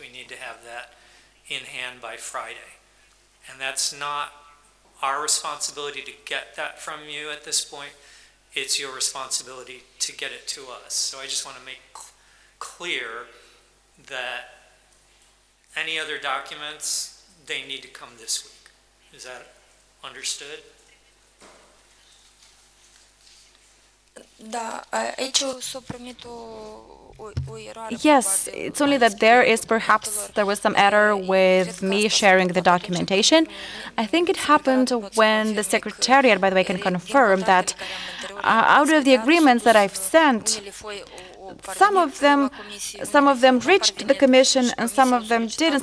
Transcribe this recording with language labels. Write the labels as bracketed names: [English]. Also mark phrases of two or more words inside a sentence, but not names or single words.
[English] We need to have that in hand by Friday. And that's not our responsibility to get that from you at this point. It's your responsibility to get it to us. So I just want to make clear that any other documents, they need to come this week. Is that understood? [Romanian] Da, aici s-a primit o eroare. [English] Yes, it's only that there was some error with me sharing the documentation. I think it happened when the Secretariat, by the way, can confirm that out of the agreements that I've sent, some of them reached the Commission and some of them didn't.